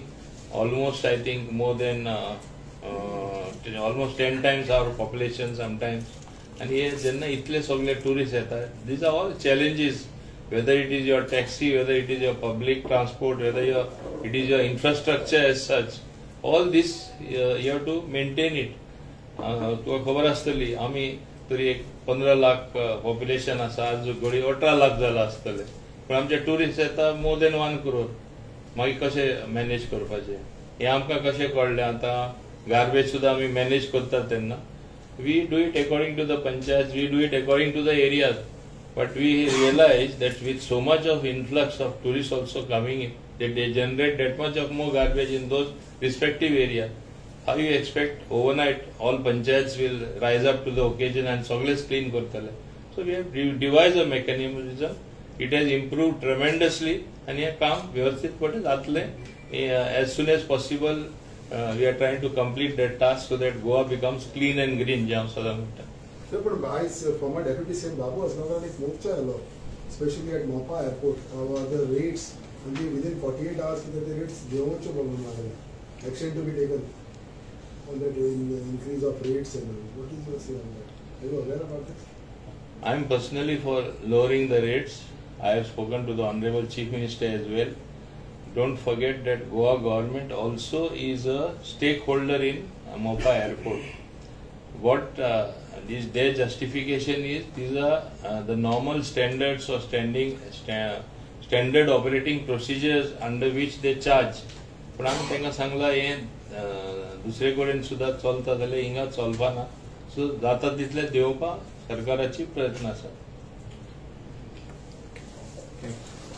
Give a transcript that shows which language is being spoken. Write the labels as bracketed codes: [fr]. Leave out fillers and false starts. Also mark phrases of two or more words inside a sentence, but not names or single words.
[en] Almost, I think, more than almost 10 times our population sometimes. And here, [kok] jenna itle sagle tourists येता. [en] These are all challenges. Whether it is your taxi, whether it is your public transport, whether it is your infrastructure as such, all this you have to maintain it. [kok] तुका खबर आसतली आम्ही तरी एक 15 लाख पॉप्युलेशन आसा, आज घडी 18 लाख जाला आसतले, पण आमचे टुरिस्ट येता [en] more than [kok] 1 करोड. मागीर कशें मॅनेज करपाचें हें आमकां कशें कळ्ळें. आतां गार्बेज सुद्दां आमी मॅनेज करतात तेन्ना [en] we do it according to the panchayat, we do it according to the areas, but we realize that with so much of influx of tourists also coming in, that they generate that much of more garbage in those respective areas. How you expect overnight all panchayats will rise up to the occasion and [kok] सगळेच clean करतले? [en] So we have devised a mechanism. It has improved tremendously and [kok] हे काम व्यवस्थितपणे जातले. [en] As soon as possible we are trying to complete that task so that Goa becomes clean and green, [kok] जे हांव सदां म्हणटा. [en] Sir, but guys, former Deputy CM Babu Asnagar is [kok] मोर्चा आलो, [en] especially at Mopa Airport. The rates, only within 48 hours, the rates [kok] देवोंचे बोलून लागले. [en] Action to be taken on that increase of rates and all. What is your say on that? Are you aware about this? I am personally for lowering the rates. I have spoken to the Honorable Chief Minister as well. Don't forget that Goa government also is a stakeholder in Mopa Airport. What their justification is, these are the normal standards or standard operating procedures under which they charge. [kok] पण आमी तांकां सांगला हे दुसरे कडेन सुद्दां चलता जाल्यार हिंगा चलपाना. सो जाता तितले देंवोवपाक सरकाराची प्रयत्न आसा.